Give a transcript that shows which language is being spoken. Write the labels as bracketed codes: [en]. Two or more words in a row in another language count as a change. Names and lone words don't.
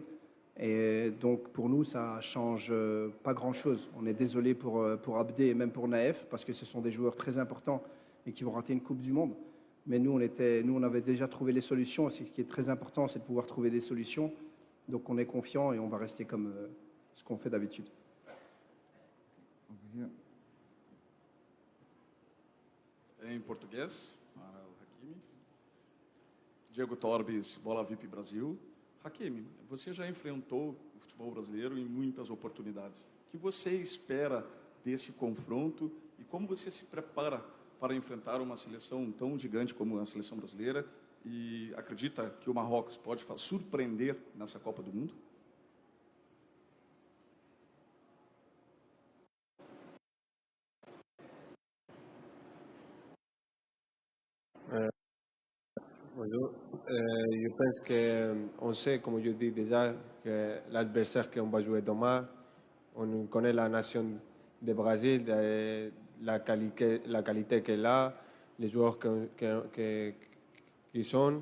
[fr] Et donc pour nous, ça change pas grand-chose. On est désolé pour Abdé et même pour Naef, parce que ce sont des joueurs très importants et qui vont rater une Coupe du Monde. Mais nous, on avait déjà trouvé les solutions. Ce qui est très important, c'est de pouvoir trouver des solutions. Donc on est confiant et on va rester comme ce qu'on fait d'habitude. [en] Over here. [pt] Em português, para o Hakimi. Diego Torbes, Bola VIP Brasil. Hakimi, você já enfrentou o futebol brasileiro em muitas oportunidades. O que você espera desse confronto e como você se prepara para enfrentar uma seleção tão gigante como a seleção brasileira e acredita que o Marrocos pode surpreender nessa Copa do Mundo? [fr] Bonjour. Je pense qu'on sait, comme je dis déjà, que l'adversaire qu'on va jouer demain, on connaît la nation du Brésil, la qualité qu'elle a, les joueurs qui sont.